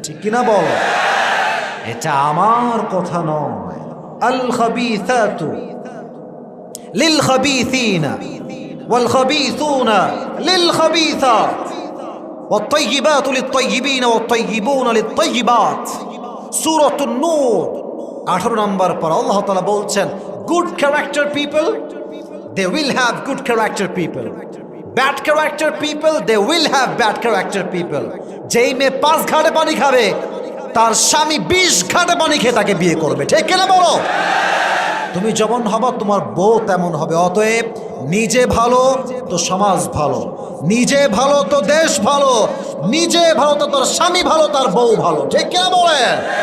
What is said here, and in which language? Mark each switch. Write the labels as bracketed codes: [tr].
[bn] ঠিক কিনা বলো? এটা আমার কথা নয়। [ar] আল খাবিসাতু লিল খাবিসিনা ওয়াল খাবিসুনা লিল খাবিসাত والطيبات للطيبين والطيبون للطيبات। [bn] সূরাতুন নূর 18 নম্বর পর আল্লাহ তাআলা বলছেন, [en] Good character people, they will have good character people, bad character people, they will have bad character people। [bn] যেই মেয়ে 5 ঘাটে পানি খাবে, তার স্বামী 20 ঘাটে পানি খেয়ে তাকে বিয়ে করবে। ঠিক কিনা বলো? তুমি যেমন হবা, তোমার বউ তেমন হবে। অতএব নিজে ভালো তো সমাজ ভালো, নিজে ভালো তো দেশ ভালো, নিজে ভালো তো তার স্বামী ভালো, তার বউ ভালো। ঠিক কিনা বলেন?